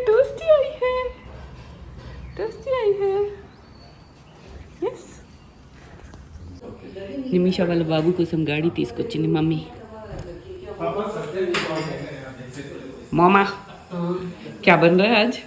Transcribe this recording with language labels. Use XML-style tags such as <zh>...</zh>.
<hi>Toasty आई है, toasty आई है.</hi> <en>Yes.</en> <te>నిమిష వాళ్ళ బాబు కోసం గాడి తీసుకొచ్చింది మమ్మీ.</te> <hi>మామా क्या बन रहा है आज?</hi>